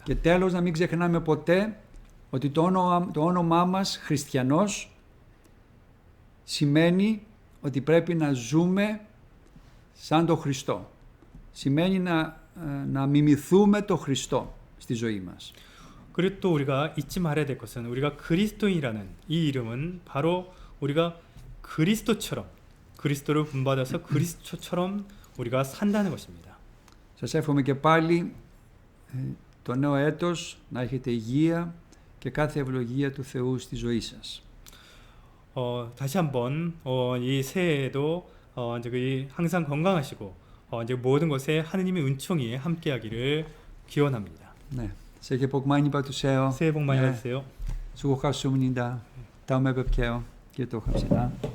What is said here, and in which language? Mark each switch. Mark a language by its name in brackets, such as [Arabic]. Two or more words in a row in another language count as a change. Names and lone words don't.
[Greek] Και τέλος να μην ξεχνάμε ποτέ ότι το όνομά μας χριστιανός σημαίνει ότι πρέπει να ζούμε σαν τον Χριστό. Σημαίνει να μιμηθούμε τον Χριστό στη ζωή μας. [Korean] 그리고 또 우리가 잊지 말아야 될 것은 우리가 그리스도인이라는 이 이름은 바로 우리가 그리스도처럼 그리스도를 본받아서 그리스도처럼 우리가 산다는 것입니다. [Greek] Σας εύχομαι και πάλι το νέο έτος να έχετε υγεία και κάθε ευλογία του Θεού στη ζωή σας. [Korean] 다시 한번 이 새해에도 이제 그 항상 건강하시고 이제 모든 것에 하느님의 은총이 함께하기를 기원합니다. 네, 새해 복 많이 받으세요. 새해 복 많이 받으세요. 수고하셨습니다. 다음에 뵐게요. 기도합시다.